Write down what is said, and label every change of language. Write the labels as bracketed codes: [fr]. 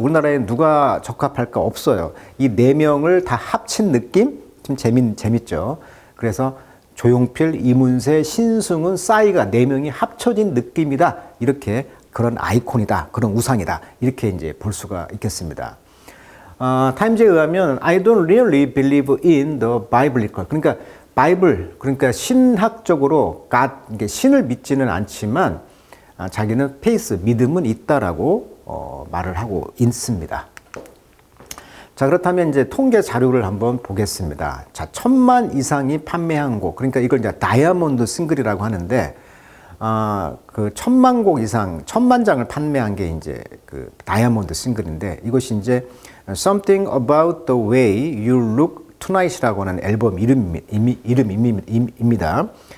[ko] 우리나라에 누가 적합할까 없어요. 이 4명을 다 합친 느낌? 좀 재밌죠. 그래서 조용필, 이문세, 신승훈, 싸이가 4명이 합쳐진 느낌이다. 이렇게 그런 아이콘이다. 그런 우상이다. 이렇게 이제 볼 수가 있겠습니다. 타임즈에 의하면 [en] I don't really believe in the biblical. [ko] 그러니까 바이블, 그러니까 신학적으로 God, 신을 믿지는 않지만 자기는 페이스, 믿음은 있다라고 말을 하고 있습니다. 자, 그렇다면 이제 통계 자료를 한번 보겠습니다. 자, 1000만 이상이 판매한 곡, 그러니까 이걸 이제 다이아몬드 싱글이라고 하는데, 그 1000만 곡 이상, 1000만 장을 판매한 게 이제 그 다이아몬드 싱글인데, 이것이 이제 Something About the Way You Look Tonight이라고 하는 앨범 이름입니다.